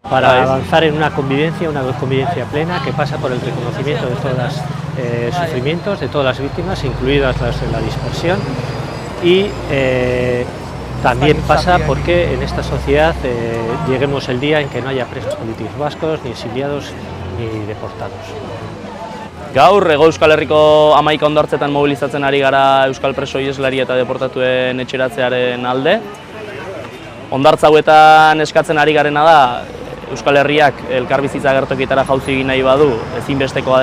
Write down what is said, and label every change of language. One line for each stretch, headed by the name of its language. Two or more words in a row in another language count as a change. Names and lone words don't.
Spanish: para avanzar en una convivencia plena que pasa por el reconocimiento de todos los sufrimientos de todas las víctimas, incluidas las de la dispersión, y también pasa porque en esta sociedad lleguemos el día en que no haya presos políticos vascos, ni exiliados, ni deportados.
Basque: Gaur, Hego Euskal Herriko 11 hondartzetan mobilizatzen ari gara euskal preso iheslari eta deportatuen etxeratzearen alde. Hondartza hauetan eskatzen ari garena da, Euskal Herriak elkarbizitza agertokietara jauzi egin nahi badu, ezinbestekoa